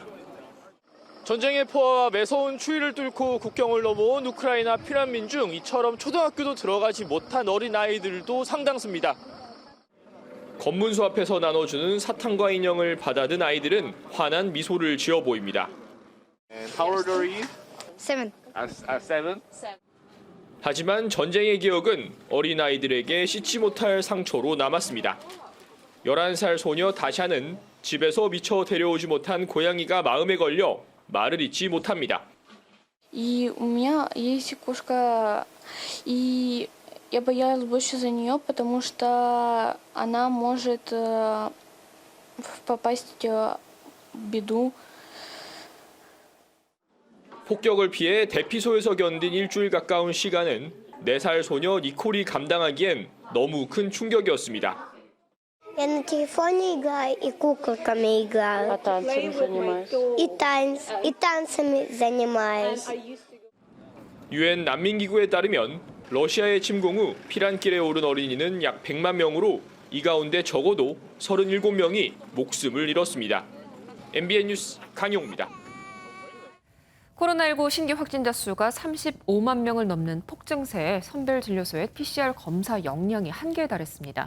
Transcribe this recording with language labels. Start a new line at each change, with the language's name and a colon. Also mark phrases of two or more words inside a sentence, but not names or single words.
Korean: 전쟁의 포화와 매서운 추위를 뚫고 국경을 넘어온 우크라이나 피난민 중 이처럼 초등학교도 들어가지 못한 어린아이들도 상당수입니다. 검문소 앞에서 나눠주는 사탕과 인형을 받아든 아이들은 환한 미소를 지어 보입니다.
English: How old are you? 7. 7?
Korean: 하지만 전쟁의 기억은 어린아이들에게 씻지 못할 상처로 남았습니다. 11살 소녀 다샤는 집에서 미처 데려오지 못한 고양이가 마음에 걸려 말을 잇지 못합니다.
Russian: И у меня есть кошка, и я боялась больше за нее, потому что она может попасть в беду.
Korean: 폭격을 피해 대피소에서 견딘 일주일 가까운 시간은 4살 소녀 니콜이 감당하기엔 너무 큰 충격이었습니다.
Russian: Я на телефоне играю и куколками играю. А танцами занимаюсь? И танцами занимаюсь.
Korean: 유엔 난민기구에 따르면 러시아의 침공 후 피란길에 오른 어린이는 약 100만 명으로 이 가운데 적어도 37명이 목숨을 잃었습니다. MBN 뉴스 강용호입니다. 코로나19 신규 확진자 수가 35만 명을 넘는 폭증세에 선별진료소의 PCR 검사 역량이 한계에 달했습니다.